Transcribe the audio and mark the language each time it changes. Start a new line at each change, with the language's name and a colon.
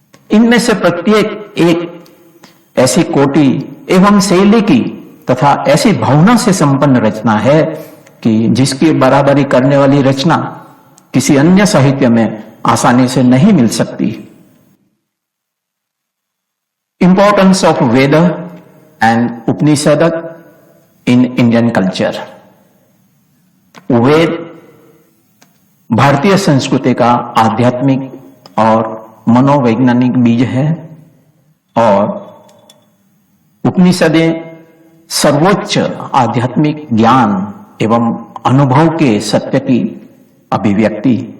Hindi: इनमें से प्रत्येक एक ऐसी कोटि एवं शैली की तथा ऐसी भावना से संपन्न रचना है कि जिसकी बराबरी करने वाली रचना किसी अन्य साहित्य में आसानी से नहीं मिल सकती।
English: Importance of Veda and Upanishad in Indian culture।
Hindi: वेद भारतीय संस्कृति का आध्यात्मिक और मनोवैज्ञानिक बीज है और उपनिषदें सर्वोच्च आध्यात्मिक ज्ञान एवं अनुभव के सत्य की अभिव्यक्ति।